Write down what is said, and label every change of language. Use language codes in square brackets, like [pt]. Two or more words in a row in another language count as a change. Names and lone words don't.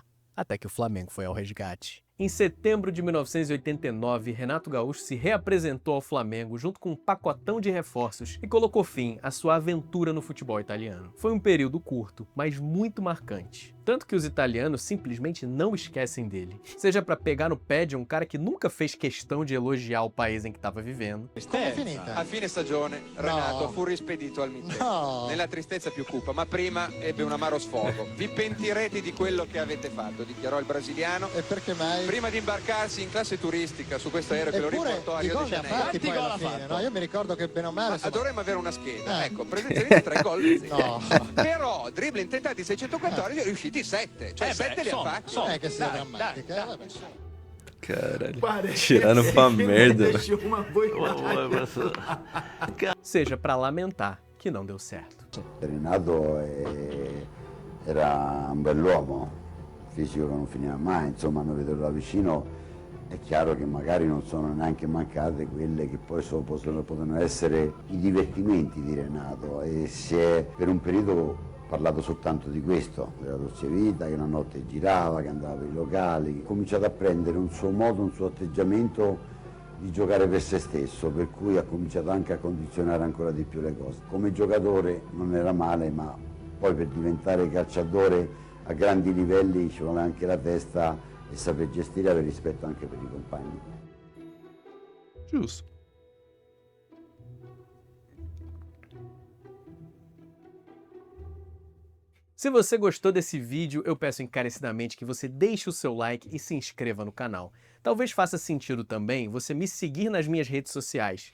[pt] Até que o Flamengo foi ao resgate. Em setembro de 1989, Renato Gaúcho se reapresentou ao Flamengo junto com um pacotão de reforços e colocou fim à sua aventura no futebol italiano. Foi um período curto, mas muito marcante. Tanto que os italianos simplesmente não esquecem dele. Seja pra pegar no pé de um cara que nunca fez questão de elogiar o país em que estava vivendo. [it] Com'è finita? A fine stagione Renato fu rispedito al mittente. No. Nella tristezza più cupa, ma prima ebbe un amaro sfogo. Vi pentirete di quello che avete fatto, dichiarò il brasiliano. E perché mai? Prima di imbarcarsi in classe turistica su questo aereo che lo Eppure riportò a i Rio de gol li ha Janeiro. fatti poi alla fine, no? Io mi ricordo che bene o male... Ma insomma- dovremmo avere una scheda. Eh. Ecco, presenza di 3 gol. No. Però dribbling tentati 614 riusciti 7. Cioè 7 li ha fatti. Non è che sia Dai, drammatica, dai, vabbè. [pt] Caralho. Tiraram pra merda, velho. Seja pra lamentar que não deu certo. [it] Renato era un bell'uomo, fisico che non finiva mai, insomma, noi vederlo da vicino è chiaro che magari non sono neanche mancate quelle che poi possono essere i divertimenti di Renato, e si è per un periodo parlato soltanto di questo, della dolce vita, che la notte girava, che andava per i locali, che ha cominciato a prendere un suo modo, un suo atteggiamento di giocare per se stesso, per cui ha cominciato anche a condizionare ancora di più le cose. Come giocatore non era male, ma poi per diventare calciatore a grandi livelli ci vuole anche la testa e saper gestire e avere rispetto anche per i compagni. [pt] Justo. Se você gostou desse vídeo, eu peço encarecidamente que você deixe o seu like e se inscreva no canal. Talvez faça sentido também você me seguir nas minhas redes sociais.